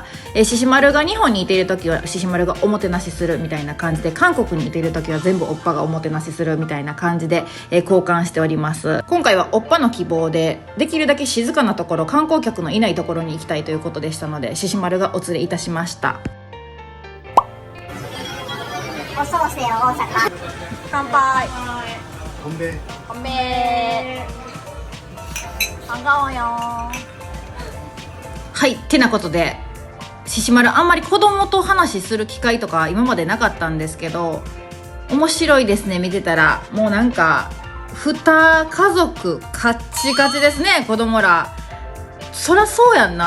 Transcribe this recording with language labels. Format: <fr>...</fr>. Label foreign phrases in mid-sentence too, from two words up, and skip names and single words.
<ja>シシマルが日本にいている時はシシマルがおもてなしするみたいな感じで、韓国にいている時は全部おっぱがおもてなしするみたいな感じで、交換しております。今回はおっぱの希望でできるだけ静かなところ、観光客のいないところに行きたいということでしたので、シシマルがお連れいたしました。おソースや大阪。乾杯。</ja> <ko>건배。 건배。반가워요。</ko> <ja>はい、てなことでシシマルあんまり子供と話する機会とか今までなかったんですけど、面白いですね。見てたらもうなんか2家族カッチカチですね。子供らそらそうやんな。</ja>